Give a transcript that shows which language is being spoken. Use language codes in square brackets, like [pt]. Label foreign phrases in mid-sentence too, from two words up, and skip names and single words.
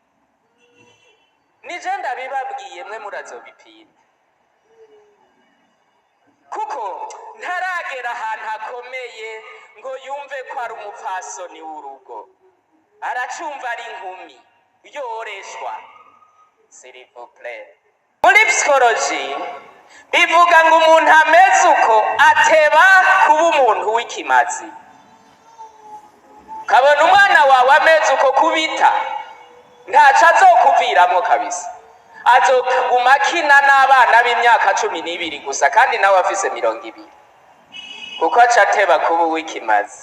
[rn] nije ndabibabwiye mwe murazobipima kuko ntaragera ahantu hakomeye ngo yumve ko ari umupfasoni w'urugo aracumva ari inkumi yoreshwa [fr] s'il vous plaît. [rn] Muri psychologie bivuga ngo umuntu ameze uko ateba kuba umuntu w'ikimazi. Kabona umwana wawe ameze uko kubita ntaco azokuviramo kabisa, azoguma akina n'abana b'imyaka 12 gusa kandi nawe afise 20 kuko aca ateba kuba uw'ikimazi.